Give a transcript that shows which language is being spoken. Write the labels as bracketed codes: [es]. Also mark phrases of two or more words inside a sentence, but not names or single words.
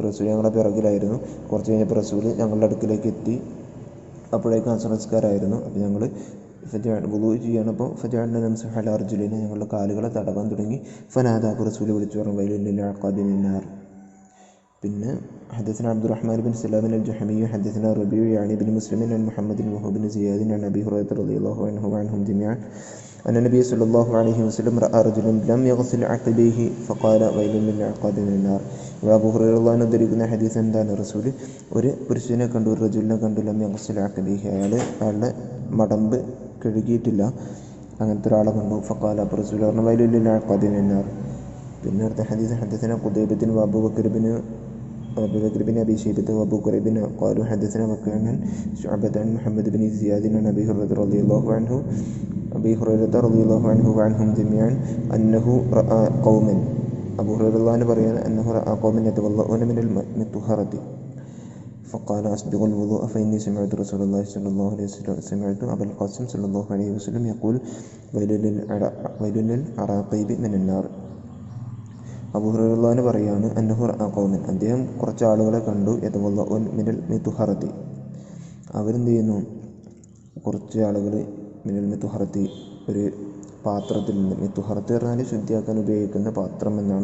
[ml] റസൂൽ ഞങ്ങളെ പിറകിലായിരുന്നു. കുറച്ച് കഴിഞ്ഞപ്പോൾ റസൂൽ ഞങ്ങളുടെ അടുക്കിലേക്ക് എത്തി. അപ്പോഴേക്കും അസ്ർ നിസ്കാരമായിരുന്നു. അപ്പോൾ ഞങ്ങൾ വുളൂ ചെയ്യണം. അപ്പോൾ [ar] فجعلنا نمسح على أرجلنا [ml] ഞങ്ങളുടെ കാലുകളെ തടവാൻ തുടങ്ങി. ഫനാദ അപ്പോൾ റസൂൽ വിളിച്ചു പറഞ്ഞു [ar] ويل للأعقاب من النار. പിന്നെ ഹദثنا عبد الرحمن بن سلام الجحمي حدثنا ربيع يعني بن مسلم عن محمد وهو بن زياد عن أبي هريرة رضي الله عنه وعنهم جميعا أن النبي صلى الله عليه وسلم رأى رجلا لم يغسل عقبيه فقال ويل للعقاب من النار. [ml] അബൂ ഹുറൈറ [ar] رضي الله عنه [ml] ധരിക്കുന്ന ഹദീസ് എന്താണ്, റസൂൽ ഒരു പുരുഷനെ കണ്ടു, ഒരു റജുലിനെ കണ്ടു, [ar] لم يغسل عقبيه [ml] അയാളുടെ മടമ്പ് കഴുകിയിട്ടില്ല, അങ്ങനത്തെ ഒരാളെ കണ്ടു. ഫഖാല അപ്പോൾ റസൂൽ പറഞ്ഞു [ar] ويل للأعقاب من النار. [ml] പിന്നെ അടുത്ത ഹദീസ് [ar] ഹദثنا ഖുദൈബ ബിൻ അബൂബക്കർ بن أبي شيبة وأبو كريب قالوا حدثنا وكيع عن شعبة عن محمد بن زياد عن أبي هريرة رضي الله عنه وعنهم جميعا أنه رأى قوما أبو هريرة പറയാണ് أنه رأى قوما يتوضؤون من الطهارة فقال أسبغوا الوضوء فإني سمعت رسول الله صلى الله عليه وسلم سمعت أبا القاسم صلى الله عليه وسلم يقول ويل للعراقيب من النار. [ml] അബൂ ഹുറൈറ [ar] رضي الله عنه [ml] പറയാണ് [ar] أنه رأى قوما [ml] അദ്ദേഹം കുറച്ച് ആളുകളെ കണ്ടു [ar] يتوضؤون من المطهرة [ml] അവരെന്ത് ചെയ്യുന്നു, കുറച്ച് ആളുകൾ [ar] من المطهرة [ml] ഒരു പാത്രത്തിൽ നിന്ന്, മിതുഹറത്ത് പറഞ്ഞാൽ ശുദ്ധിയാക്കാൻ ഉപയോഗിക്കുന്ന പാത്രം എന്നാണ്.